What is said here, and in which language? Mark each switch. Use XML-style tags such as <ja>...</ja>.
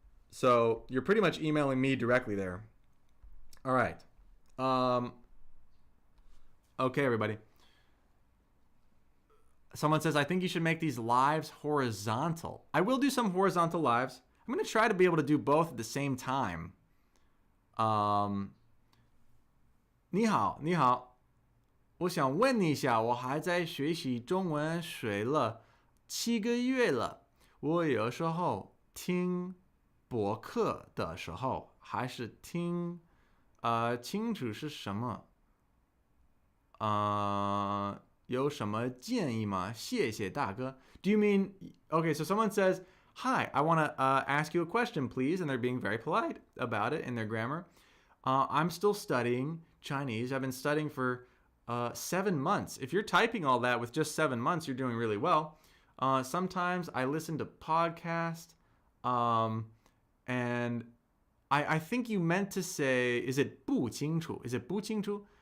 <en>So you're pretty much emailing me directly there. All right. Okay, everybody. Someone says, I think you should make these lives horizontal. I will do some horizontal lives. I'm going to try to be able to do both at the same time.</en> <zh>你好，你好，我想问你一下，我还在学习中文学了7个月了，我有时候听播客的时候，还是听清楚是什么，有什么建议吗？谢谢大哥。</zh> <en>Do you mean, okay, so someone says, hi, I want to ask you a question, please, and they're being very polite about it in their grammar. I'm still studying Chinese. I've been studying for 7 months. If you're typing all that with just 7 months, you're doing really well. Sometimes I listen to podcasts, and I think you meant to say, is it 不清楚? Is it 不清楚?</en>